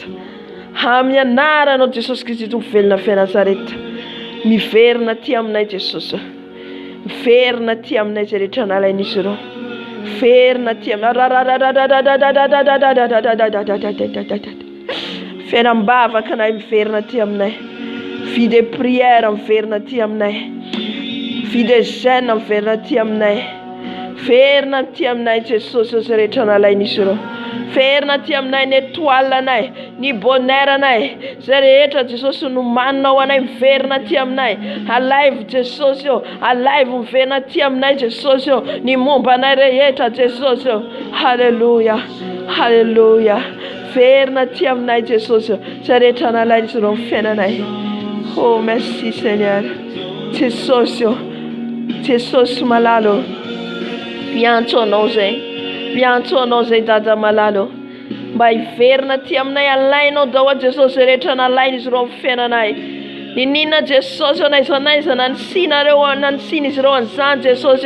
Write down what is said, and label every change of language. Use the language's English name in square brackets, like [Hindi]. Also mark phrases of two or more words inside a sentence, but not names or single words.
[Malagasy] Amin'ny anaranao Jesosy Kristy Tompo velona Fianazareta. Miverina ty aminay Jesosy. Miverina ty aminay zay rehetra nalain'izy ireo. Miverina ty fiainam-bavaka anay miverina ty aminay. [French] Vie de prière [Malagasy] miverina ty aminay. [French] Vie de jeûne [Malagasy] miverina ty aminay. Verina ty aminay Jesosy zay rehetra nalain'izy ireo. Verina ty aminay ny étoile anay, ny bonheur anay, zay rehetra Jesosy no manao anay miverina ty aminay. Alaivo Jesosy alaivo miverina ty aminay Jesosy ny momba anay rehetra Jesosy. Halleluja. Halleluja. Verina ty aminay Jesosy zay rehetra nalain'izy ireo amin'ny fiainanay. [French] Oh merci Seigneur. [Malagasy] Jesosy Jesosy malalo. Piantso anao zay dada malalo. Mba hiverina ty aminay alainao daholo Jesosy rehetra nalain'izy ireo amin'ny fiainanay. Ny ninona Jesosy naiza na ny sinareo na ny sin'izy ireo an'izany Jesosy.